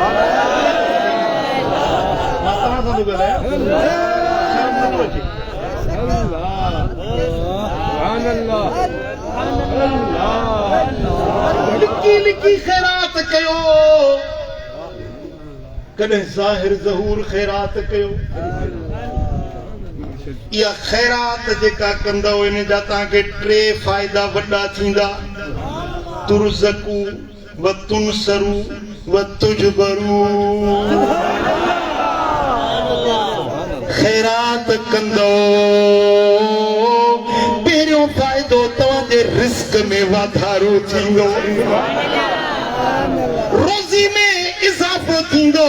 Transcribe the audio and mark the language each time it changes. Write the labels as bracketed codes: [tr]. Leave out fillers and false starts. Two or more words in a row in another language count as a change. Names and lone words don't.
[sd] मां तव्हां सां थो ॻाल्हायां। लिकी लिकी ख़ैरात कयो, कॾहिं ज़ाहिर ज़हूर ख़ैरात कयो। इहा ख़ैरात जेका कंदव इन जा तव्हांखे टे फ़ाइदा वॾा थींदा। [ar] ترزقوا و تنصروا و تجبروا. [sd] ख़ैरात कंदो, पहिरियों फ़ाइदो तव्हांजे रिस्क में वाधारो थींदो, रोज़ी में इज़ाफ़ो थींदो।